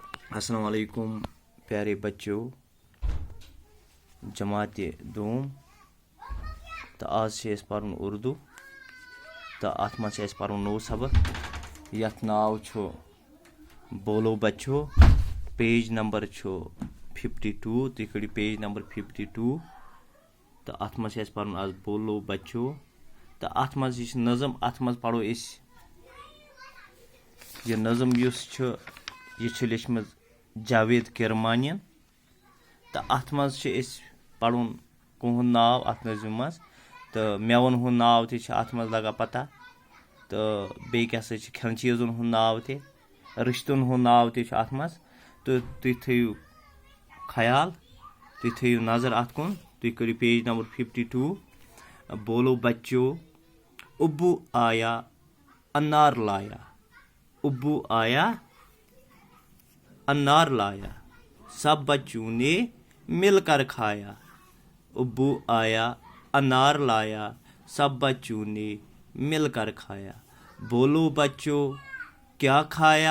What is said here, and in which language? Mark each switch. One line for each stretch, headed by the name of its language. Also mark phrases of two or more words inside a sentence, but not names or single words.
Urdu: السلام علیکم پیارے بچو جماعت دوم
Kashmiri: تو آج سے پرن اردو تو ات مز پرن نو سبق یتھ ناو چھو
Urdu: بولو بچو
Kashmiri: پیج نمبر چھو 52 تُہۍ کٔڑِو پیج نمبر 52 تو ات مز پرن آج
Urdu: بولو بچو
Kashmiri: تو ات مز یہ نظم ات مز پڑھو اس یہ نظم یُس چھُ یہ چھُ لیچھمٕژ جاوید کرمانین تو ات مز پڑھن کُہُنٛد ناو ات نظمہِ مز تو میون ہُنٛد ناو تہِ چھُ ات مز لگان پتہ تو بیٚیہِ کیٛاہ سا چھُ کھٮ۪ن چیٖزن ہُنٛد ناو تہِ رِشتن ہُنٛد ناو تہِ چھُ ات مز تہٕ تُہۍ تھٲیِو خیال تُہۍ تھٲیِو نظر ات کُن تُہۍ کٔرِو پیج نمبر 52
Urdu: بولو بچو ابو آیا انار لایا ابو آیا انار لایا سب بچوں نے مل کر کھایا ابو آیا انار لایا سب بچوں نے مل کر کھایا بولو بچو کیا کھایا